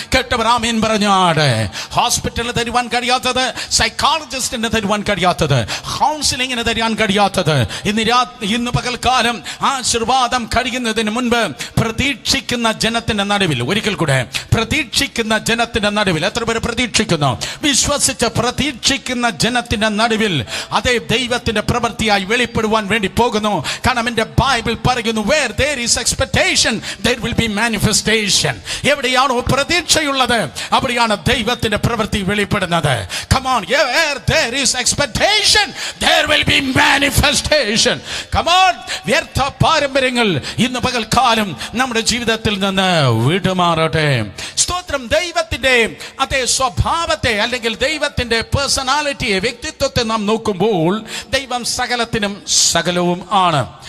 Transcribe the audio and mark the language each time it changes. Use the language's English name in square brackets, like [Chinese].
[Malayalam] കേട്ടവർ ആമേൻ പറഞ്ഞാട്. ഹോസ്പിറ്റലിന് തരുവാൻ കഴിയാത്തത്, സൈക്കോളജിസ്റ്റിന് തരുവാൻ കഴിയാത്തത്, കൗൺസിലിങ്ങിന് തരുവാൻ കഴിയാത്തത്, ഇന്ന് പകൽക്കാലം ആശീർവാദം കഴിയുന്നതിന് മുൻപ് പ്രതീക്ഷിക്കുന്ന ജനത്തിന്റെ നടുവിൽ, ഒരിക്കൽ കൂടെ, പ്രതീക്ഷിക്കുന്ന ജനത്തിന്റെ നടുവിൽ, എത്ര പേര് പ്രതീക്ഷിക്കുന്നു? വിശ്വസിച്ച് പ്രതീക്ഷിക്കുന്ന ജനത്തിന്റെ നടുവിൽ അതേ ദൈവത്തിന്റെ പ്രവൃത്തിയായി വെളിപ്പെടുവാൻ വേണ്ടി പോകുന്നു. കാരണം എന്റെ ബൈബിൾ പറയുന്നു, [English] where there is expectation there will be manifestation. [Malayalam] എവിടെയാണോ പ്രതീക്ഷയുള്ളത് അവിടെയാണ് ദൈവത്തിന്റെ പ്രവൃത്തി വെളിപ്പെടുന്നത്. [English] Come on, where there is expectation there will be manifestation. Come on, [Malayalam] വ്യർത്ഥ പാരമ്പര്യങ്ങൾ ഇന്ന് പകൽക്കാലം നമ്മുടെ ജീവിതത്തിൽ നിന്ന് വിട്ടുമാറട്ടെ. സ്തോത്രം. ദൈവത്തിന്റെ അതേ സ്വഭാവത്തെ അല്ലെങ്കിൽ ദൈവത്തിന്റെ പേഴ്സണാലിറ്റിയെ, വ്യക്തിത്വത്തെ നാം നോക്കുമ്പോൾ ദൈവം സകലത്തിനും സകലവും ആണ്.